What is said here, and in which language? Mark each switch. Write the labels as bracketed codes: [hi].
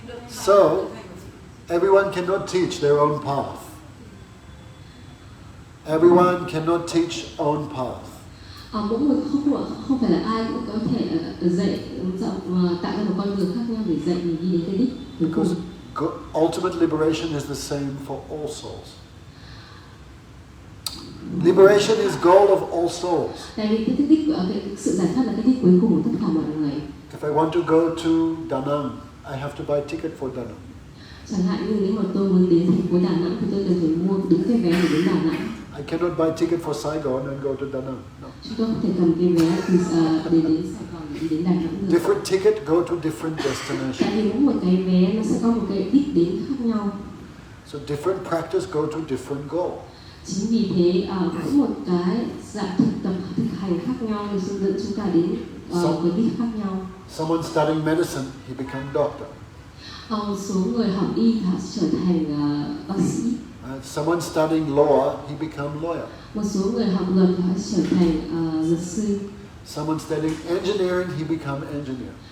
[en] So, everyone cannot teach their own path. Everyone cannot teach own path. [vi] Mỗi người không phải là ai cũng có thể dạy tạo ra một con đường khác nhau để dạy mình đi đến cái đích cuối cùng. [en] Because ultimate liberation is the same for all souls. Liberation is goal of all souls. [vi] Tại vì cái đích cái sự giải thoát là cái đích cuối cùng của tất cả mọi người. [en] If I want to go to Da Nang, I have to buy ticket for Da Nang. [vi] Chẳng hạn như nếu mà tôi muốn đến thành phố Đà Nẵng thì tôi đều phải mua đúng cái vé để đến Đà Nẵng. [en] I cannot buy ticket for Saigon and go to Da Nang. No. [vi] Chúng tôi không thể cầm cái vé để đến Sài Gòn để đến Đà Nẵng được. [en] Different ticket go to different destination. [vi] Tại vì mỗi một cái vé nó sẽ có một cái đích đến khác nhau. [en] So different practice go to different goal. [vi] Chính vì thế mỗi một cái dạng thực hành khác nhau thì sẽ dẫn chúng ta đến cái đích khác nhau. [en] Someone studying medicine, he become doctor. [vi] Một số người học y họ sẽ trở thành bác sĩ. [en] Someone studying law, he become lawyer. [vi] Một số người học luật họ sẽ trở thành luật sư. [en] Someone studying engineering, he become engineer.